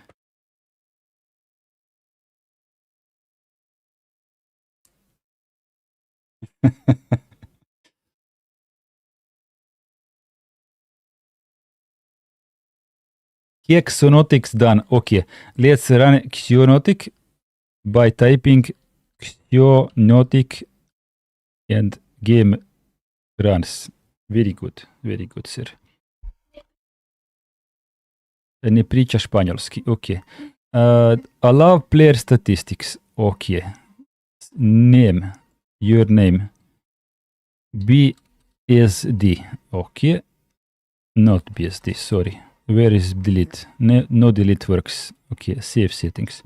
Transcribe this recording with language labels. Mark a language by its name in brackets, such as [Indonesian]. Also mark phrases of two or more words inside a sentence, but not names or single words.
[English] Xionotics done. Okay, let's run Xionotic by typing Xionotic and game runs. Very good, sir. [Croatian] Ne priča španjolski. [English] Okay. Allow player statistics. Okay. Name. Your name. BSD. Okay. Not BSD, sorry. Where is delete? No delete works. Okay, save settings.